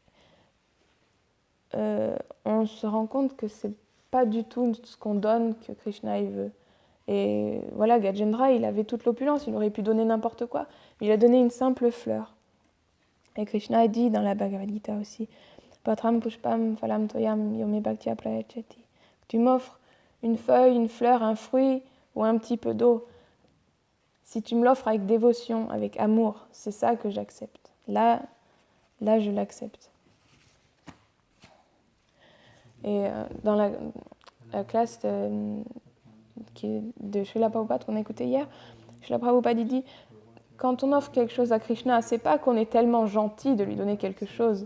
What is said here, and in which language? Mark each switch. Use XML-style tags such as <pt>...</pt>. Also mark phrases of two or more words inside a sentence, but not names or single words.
<fr>On se rend compte que c'est pas du tout ce qu'on donne que Krishna il veut. Et voilà, Gajendra, il avait toute l'opulence, il aurait pu donner n'importe quoi, mais il a donné une simple fleur. Et Krishna a dit dans la Bhagavad Gita aussi,</fr> <sa>Patram pushpam phalam toyam yome bhaktya prayachati.</sa> <fr>Tu m'offres une feuille, une fleur, un fruit ou un petit peu d'eau. Si tu me l'offres avec dévotion, avec amour, c'est ça que j'accepte. Là, je l'accepte. Et dans la classe de Srila Prabhupada qu'on a écouté hier, Srila Prabhupada dit, quand on offre quelque chose à Krishna, c'est pas qu'on est tellement gentil de lui donner quelque chose.</fr>